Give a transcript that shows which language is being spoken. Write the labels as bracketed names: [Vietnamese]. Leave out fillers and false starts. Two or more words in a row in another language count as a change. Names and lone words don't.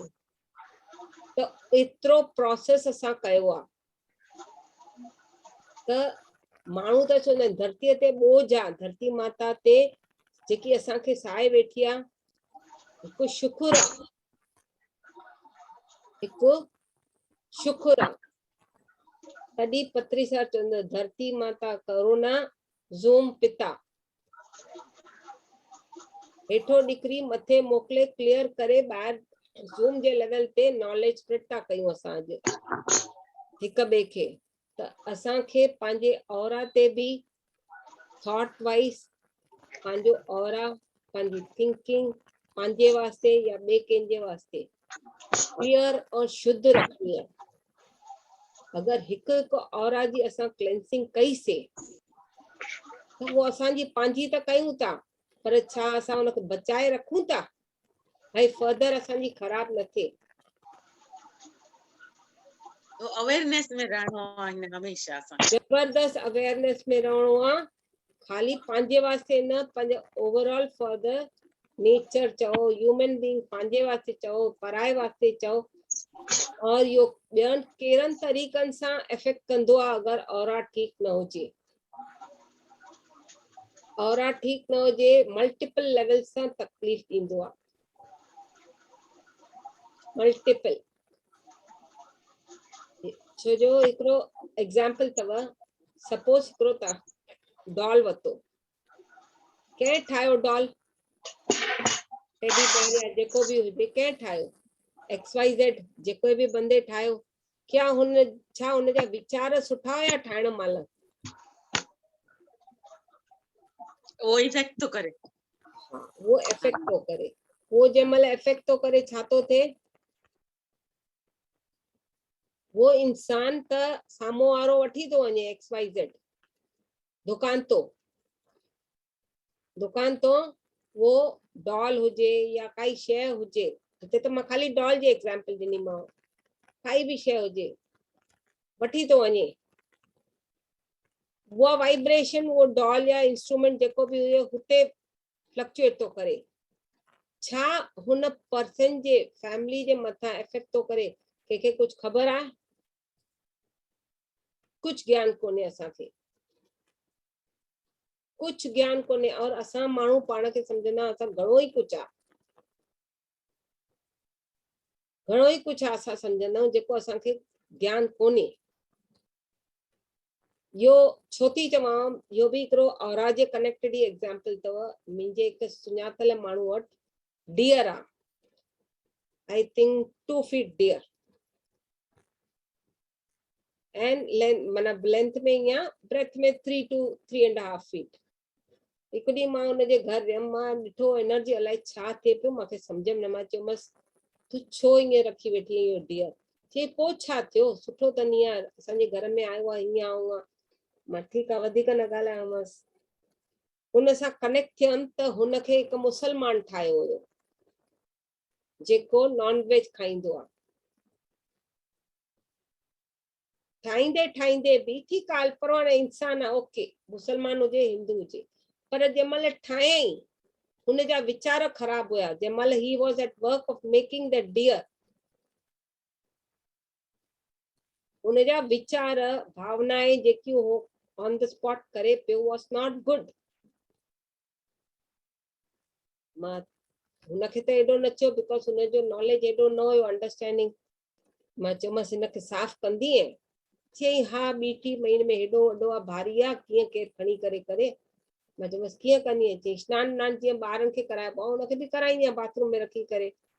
[Sindhi] त एतिरो प्रोसेस असां कयो आहे त माण्हू त चवंदा आहिनि धरतीअ ते बोझ आहे, धरती माता ते जेकी असांखे साए वेठी आहे, हिकु शुकुर आहे, हिकु शुकुर आहे। तॾहिं पत्री सां चवंदो धरती माता करुणा ज़ूम पिता, हेठो निकिरी मथे मोकिले क्लियर करे ॿाहिरि ज़ूम जे लेवल ते [English] knowledge spread [Sindhi] था कयूं असां अॼु हिक ॿिए खे। त असांखे पंहिंजे औरा ते बि [English] thought wise [Sindhi] पंहिंजो औरा, पंहिंजी थिंकिंग पंहिंजे वास्ते या ॿिए कंहिंजे वास्ते क्लियर और शुद्ध रखणी आहे। अगरि हिकु हिकु औरा जी असां क्लेंसिंग कईसीं त उहो असांजी पंहिंजी त कयूं था, पर छा असां हुनखे बचाए रखूं था, भाई फर्दर असांजी ख़राब न थिए। तो अवेयरनेस में रहणो आहे हमेशा असां। जबरदस्त अवेयरनेस में रहणो आहे, खाली पंहिंजे वास्ते न, पंहिंजे [English] overall for the nature [Sindhi] चओ, [English] human being [Sindhi] पंहिंजे वास्ते चओ, पराए वास्ते चओ। और इहो ॿियनि कहिड़नि तरीक़नि सां इफेक्ट कंदो आहे अगरि औरा ठीकु न हुजे। औरा ठीकु न हुजे, [English] multiple level [Sindhi] सां तकलीफ़ ॾींदो आहे, मल्टीपल। छो जो हिकिड़ो एग्जाम्पल अथव, सपोज हिकिड़ो तव्हां डॉल वरितो, कंहिं ठाहियो डॉल, [English] teddy bear [Sindhi] या जेको बि हुजे, कंहिं ठाहियो, XYZ जेको बि बंदे ठाहियो, क्या छा हुनजा वीचार सुठा हुया ठाहिण महिल? वो इफेक्ट तो करे। वो इफेक्ट तो करे, वो जंहिं महिल इफेक्ट तो करे छा तो थिए, वो इंसान त साम्हूं वारो वठी तो वञे XYZ दुकान तो वो डॉल हुजे या काई शइ हुजे, हिते त मां खाली डॉल जी एग्जाम्पल ॾिनीमांव, काई बि शइ हुजे वठी तो वञे, उहा वाइब्रेशन वो डॉल या इंस्ट्रूमेंट जेको बि हुजे हुते फ्लक्चुएट तो करे। छा हुन पर्सन जे फैमिली जे मथां इफेक्ट तो करे, कंहिंखे कुछ ख़बर आहे? कुछ ज्ञान कोन्हे असांखे, कुछ ज्ञान कोन्हे। और असां माण्हू पाण खे सम्झंदा असां घणो ई कुछ आहे, घणो ई कुछ आहे असां सम्झंदा आहियूं जेको असांखे ज्ञान कोन्हे। यो छो थी चवां, इहो बि हिकिड़ो औरा जे कनेक्टेड ई एग्जाम्पल अथव। मुंहिंजे हिकु सुञातल माण्हू वटि डियर आहे, [English] I think 2 feet deer, and मतलब लेंथ [Sindhi] में या [English] ब्रेथ में 3 to 3.5 फीट। [Sindhi] हिकु ॾींहुं मां हुनजे घर वियमि, मां ॾिठो एनर्जी अलाए छा थिए पियो, मूंखे सम्झ में न, मां चयोमांसि तूं छो ईअं रखी वेठी आहीं इहो डियर? चई पोइ छा थियो, सुठो अथनि यार, असांजे घर में आयो आहे हीअं हूअं। मां ठीकु आहे, वधीक न ॻाल्हायोमांसि। हुन सां कनेक्ट थियमि त हुनखे हिकु मुसलमान ठाहियो हुयो जेको नॉन वेज खाईंदो आहे। ठाहींदे ठाहींदे बि ठीकु आहे, परवाह न, इंसान आहे, ओके, मुसलमान हुजे हिंदू हुजे, पर जंहिंमहिल ठाहियईं हुनजा वीचार ख़राब हुया। [English] जंहिंमहिल he was at work of making the deer, [Sindhi] हुनजा वीचार भावनाएं जेकियूं हो [English] on the spot [Sindhi] करे पियो [English] was not good. [Sindhi] मां हुनखे त एॾो न चयो बिकॉज हुनजो नॉलेज एॾो न हुयो, अंडरस्टैंडिंग। मां चयोमांसि हिनखे साफ़ कंदी ऐं? चई हा, ॿी महीने में हेॾो वॾो आहे, भारी आहे, कीअं केरु खणी करे करे। मां चयोमांसि कीअं कंदी आहीं? चई सनानु वनानु जीअं ॿारनि खे कराइबो आहे हुनखे बि कराईंदी आहियां बाथरूम में रखी करे।